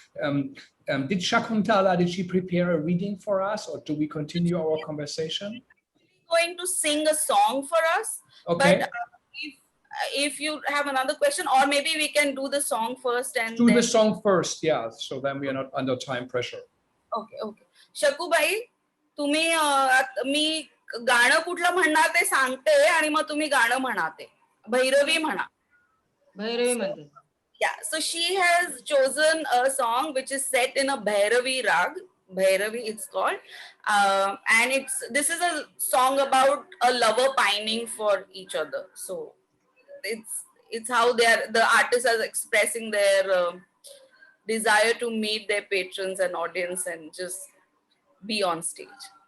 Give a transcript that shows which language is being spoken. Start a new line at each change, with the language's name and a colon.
English: Did Shakuntala, did she prepare a reading for us, or do we continue our conversation? going to sing a song for us. Okay. But if you have another question, or maybe we can do the song first and Do then... the song first, yeah, so then we are not under time pressure. Okay, okay.
Marathi: Shakubai, तुम्ही मी गाणं कुठलं म्हणणार ते सांगते आणि मग तुम्ही गाणं म्हणाते. भैरवी म्हणा. भैरवी म्हणते.
English: Yeah, so she has chosen a song which is set in a Bhairavi rag. Bhairavi, it's called, and this is a song about a lover pining for each other. So it's how the artists are expressing their desire to meet their patrons and audience and just be on stage.